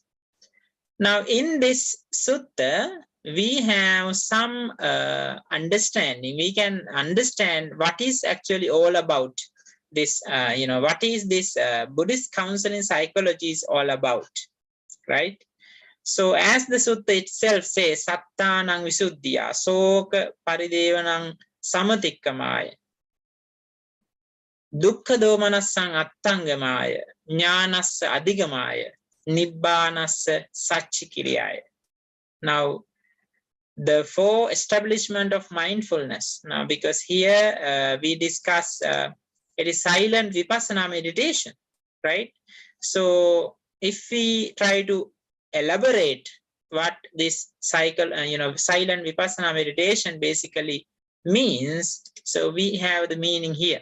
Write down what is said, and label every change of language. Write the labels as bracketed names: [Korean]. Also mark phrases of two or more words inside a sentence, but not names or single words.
[English] Now, in this sutta, we have some understanding. We can understand what is actually all about this, what is this Buddhist counseling psychology is all about, right? So as the sutta itself says, [Pali] Sattanang Visuddhiya, Soka Paridevanang Samatikkamaya, Dukkha Domanassang Attangamaya, Jnanassa Adhigamaya, Nibbanassa Satchikiriyaya. [English] Now, the 4 establishment of mindfulness. Now, because here we discuss it is silent vipassana meditation, right? So if we try to elaborate what this silent vipassana meditation basically means, so we have the meaning here.